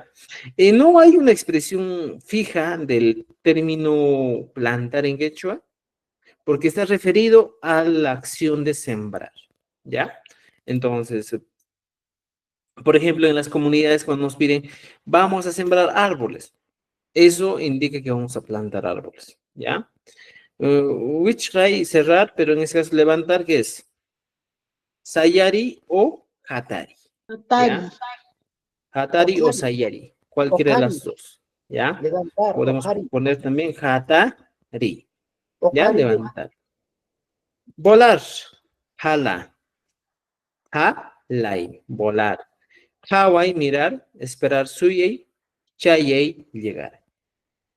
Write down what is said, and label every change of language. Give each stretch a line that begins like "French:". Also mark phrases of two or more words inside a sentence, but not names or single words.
Spanish: No hay una expresión fija del término plantar en quechua, porque está referido a la acción de sembrar, ¿ya? Entonces, por ejemplo, en las comunidades cuando nos piden, vamos a sembrar árboles, eso indica que vamos a plantar árboles, ¿ya? Wichray, cerrar, pero en este caso levantar, ¿qué es? Sayari o Hatari, Atari, ¿ya? Hatari o Okari, Sayari, cualquiera de Okari, las dos, ¿ya? levantar, Podemos Okari, poner también Hatari, ¿ya? Okari, Levantar. Volar,
Quechua: jala, jalai,
Spanish: volar. Hawai, mirar, esperar
Quechua: suyei, chayei,
Spanish: llegar.